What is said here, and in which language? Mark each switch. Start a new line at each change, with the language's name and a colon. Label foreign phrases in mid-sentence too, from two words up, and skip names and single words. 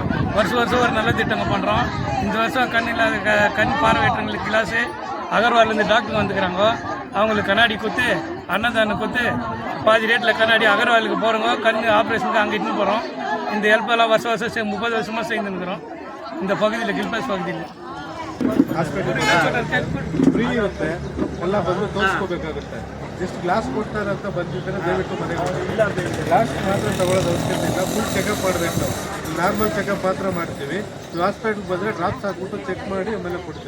Tamil: வருஷம் ஒரு நல்ல திட்டங்கள் பண்ணுறோம். இந்த வருஷம் கண் பார்வையற்றவங்களுக்கு கிளாஸு அகர்வால்லேருந்து டாக்டர் வந்துக்கிறாங்க. அவங்களுக்கு கண்ணாடி குத்து, அன்னதானம் குத்து, பாதி ரேட்டில் கண்ணாடி அகர்வாலுக்கு போகிறோங்க. கண் ஆப்ரேஷனுக்கு அங்கே இட்டுன்னு போகிறோம். இந்த ஹெல்ப்பெல்லாம் வருஷம் 30 வருஷமாக செய்துருக்கிறோம்.
Kannada: இந்த ಪಕ್ಕದಲ್ಲಿ ಗಿಲ್ಪಾಸ್ ಪಕ್ಕದಲ್ಲಿ ಫ್ರೀ ಇರುತ್ತೆ. ಎಲ್ಲ ಬಂದು ತೋರಿಸ್ಕೋಬೇಕಾಗುತ್ತೆ.
English: just glass
Kannada: ಕೊಡ್ತಾರೆ ಅಂತ ಬಂದಿದ್ದರೆ ದಯವಿಟ್ಟು ಮನೆಗೆ ಗ್ಲಾಸ್ ಮಾತ್ರ ತಗೊಳ್ಳೋದು ಅವಶ್ಯಕತೆ ಇಲ್ಲ.
English: full checkup
Kannada: ಮಾಡಬೇಕು.
English: normal checkup
Kannada: ಮಾತ್ರ ಮಾಡ್ತೀವಿ. ನೀವು ಹಾಸ್ಪಿಟ್ಲ್ಗೆ ಬಂದರೆ ಡ್ರಾಪ್ಸ್ ಹಾಕ್ಬಿಟ್ಟು ಚೆಕ್ ಮಾಡಿ ಆಮೇಲೆ ಕೊಡ್ತೀವಿ.